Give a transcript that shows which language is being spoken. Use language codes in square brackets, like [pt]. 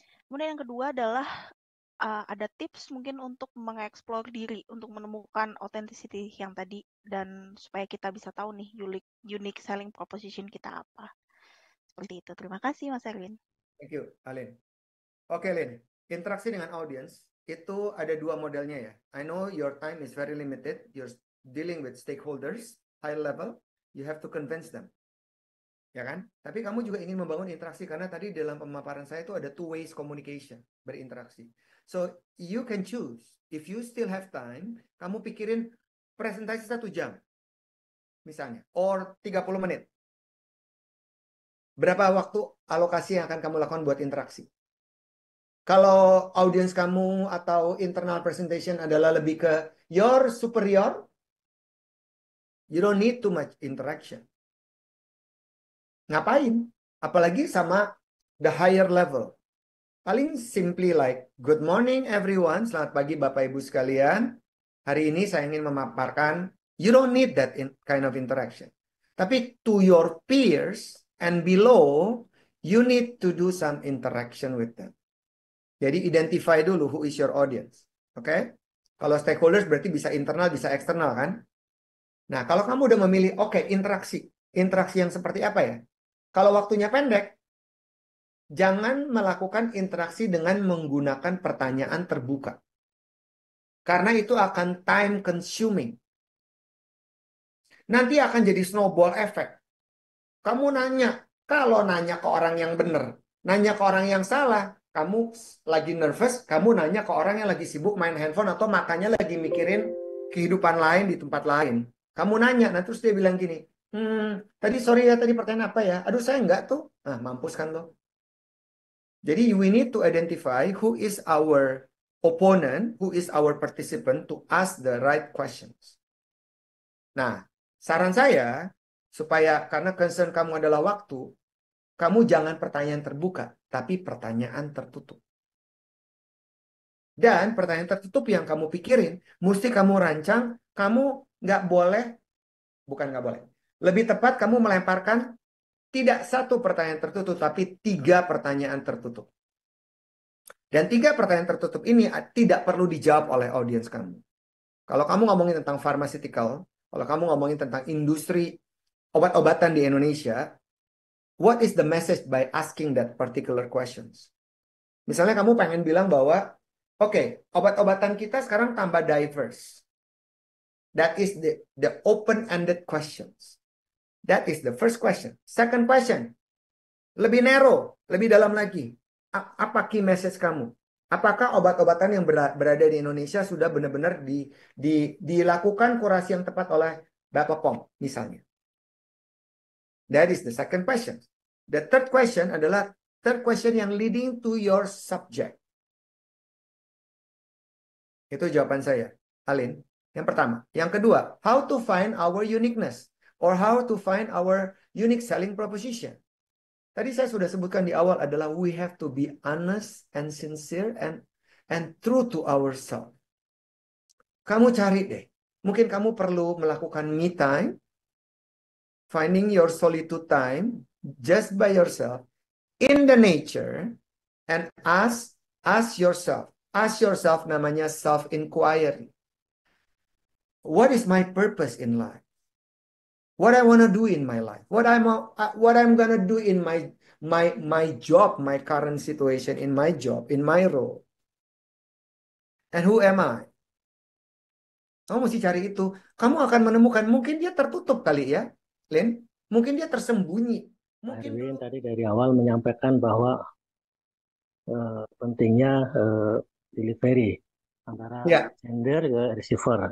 [id] Kemudian yang kedua adalah ada tips mungkin untuk mengeksplor diri, untuk menemukan authenticity yang tadi, dan supaya kita bisa tahu nih unique selling proposition kita apa. Seperti itu. Terima kasih, Mas Erwin. [en] Thank you, Alin. Oke, Lin. [id] Interaksi dengan audience itu ada 2 modelnya ya. [en] I know your time is very limited. You're dealing with stakeholders, high level. You have to convince them. [id] Ya kan? Tapi kamu juga ingin membangun interaksi karena tadi dalam pemaparan saya itu ada [en] 2 ways communication, [id] berinteraksi. [en] So, you can choose. If you still have time, [id] kamu pikirin presentasi 1 jam. Misalnya, or 30 menit. Berapa waktu alokasi yang akan kamu lakukan buat interaksi? Kalau audiens kamu atau [en] internal presentation adalah lebih ke your superior, you don't need too much interaction. [id] Ngapain? Apalagi sama the higher level. Paling simply like, [en] good morning everyone, [id] selamat pagi Bapak Ibu sekalian. Hari ini saya ingin memaparkan, [en] you don't need that kind of interaction. Tapi to your peers and below, you need to do some interaction with them. Jadi identify dulu who is your audience. [id] Oke? Kalau stakeholders berarti bisa internal, bisa eksternal kan? Nah, kalau kamu udah memilih, oke, interaksi. Interaksi yang seperti apa ya? Kalau waktunya pendek, jangan melakukan interaksi dengan menggunakan pertanyaan terbuka. Karena itu akan time consuming. Nanti akan jadi snowball effect. Kamu nanya, kalau nanya ke orang yang benar, nanya ke orang yang salah, kamu lagi nervous, kamu nanya ke orang yang lagi sibuk main handphone atau makanya lagi mikirin kehidupan lain di tempat lain. Kamu nanya, nah terus dia bilang gini, tadi sorry ya, tadi pertanyaan apa ya? Aduh saya enggak tuh. Nah mampus kan lo. [en] Jadi we need to identify who is our opponent, who is our participant to ask the right questions. [id] Nah, saran saya, supaya karena concern kamu adalah waktu, kamu jangan pertanyaan terbuka, tapi pertanyaan tertutup. Dan pertanyaan tertutup yang kamu pikirin, mesti kamu rancang, kamu nggak boleh, bukan nggak boleh. Lebih tepat kamu melemparkan tidak 1 pertanyaan tertutup, tapi 3 pertanyaan tertutup. Dan 3 pertanyaan tertutup ini tidak perlu dijawab oleh audiens kamu. Kalau kamu ngomongin tentang pharmaceutical, kalau kamu ngomongin tentang industri obat-obatan di Indonesia, [en] what is the message by asking that particular questions? [id] Misalnya kamu pengen bilang bahwa, oke, obat-obatan kita sekarang tambah diverse. [en] That is the open-ended questions. That is the first question. Second question, [id] lebih narrow, lebih dalam lagi. Apa key message kamu? Apakah obat-obatan yang berada di Indonesia sudah benar-benar dilakukan kurasi yang tepat oleh Bapak POM, misalnya? [en] That is the second question. The third question adalah yang leading to your subject. [id] Itu jawaban saya, Alin. Yang pertama. Yang kedua, [en] how to find our uniqueness or how to find our unique selling proposition. [id] Tadi saya sudah sebutkan di awal adalah [en] we have to be honest and sincere and true to ourselves. [id] Kamu cari deh. Mungkin kamu perlu melakukan [en] me time, finding your solitude time just by yourself in the nature, and ask yourself. Ask yourself namanya self-inquiry. What is my purpose in life? What I want to do in my life? What I'm gonna do in my job, my current situation, in my job, in my role. And who am I? [id] Kamu mesti cari itu. Kamu akan menemukan, mungkin dia tertutup kali ya, Lin. Mungkin dia tersembunyi. Mungkin Erwin tadi dari awal menyampaikan bahwa pentingnya delivery antara sender ke receiver.